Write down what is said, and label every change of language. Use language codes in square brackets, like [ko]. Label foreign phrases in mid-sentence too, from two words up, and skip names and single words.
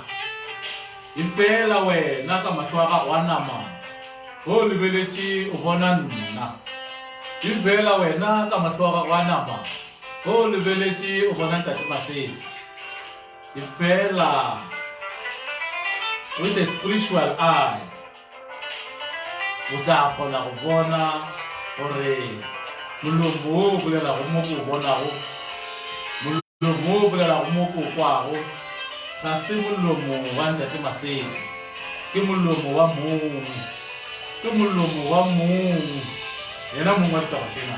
[nso] E fela wena ka mahlo a gago a nama o lebeletše o bona nna, e fela wena ka mahlo a gago a nama o lebeletše o bona ntate Masedi, e fela [en] with a spiritual eye [nso] o tla kgona go bona gore molomo o bolela go mo ko bonago, molomo o bolela go mo ko kwago, ga se molomo wa Ntate Maseke, ke molomo wa mong, ke molomo wa mong, yena mong wa ditaba tsena.